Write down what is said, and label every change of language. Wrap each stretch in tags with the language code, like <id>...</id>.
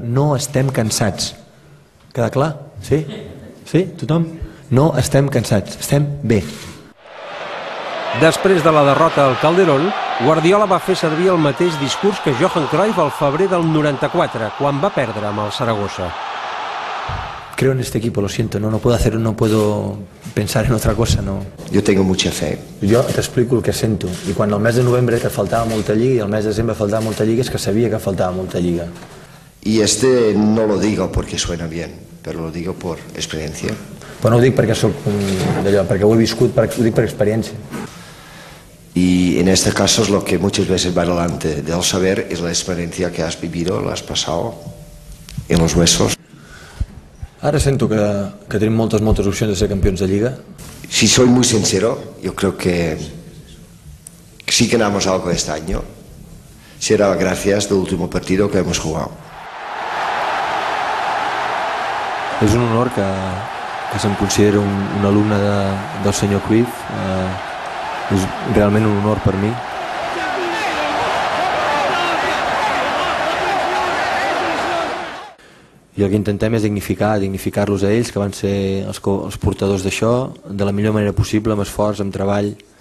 <ca>No estem cansats. Queda clar? Sí? Sí? Tothom? No estem cansats. Estem bé. Després de la derrota al Calderón, Guardiola va fer servir el mateix discurs que Johan Cruyff al febrer del 94, quan va perdre amb el Saragossa.</ca> <es>Creo en este equipo, lo siento, no puedo pensar en otra cosa, no. Yo tengo mucha fe.</es> <ca>Jo t'explico el que sento, i quan el mes de novembre que faltava molta lliga i el mes de desembre faltava molta lliga és que sabia que faltava molta lliga.</ca> <es>Y no lo digo porque suena bien, pero lo digo por experiencia.</es> <ca>Però no ho dic perquè perquè ho he viscut, ho dic per experiència.</ca> <es>Y en este caso es lo que muchas veces va delante del saber, es la experiencia que has vivido, la has pasado en los huesos.</es> <ca>Ara sento que tenim moltes opcions de ser campions de Lliga.</ca> <es>Si soy muy sincero, yo creo que si ganamos algo este año, será gracias al último partido que hemos jugado.</es> <ca>És un honor que se'm consideri un alumne del senyor Cruyff. És realment un honor per mi. I el que intentem és dignificar-los a ells, que van ser els portadors d'això, de la millor manera possible, amb esforç, amb treball.</ca>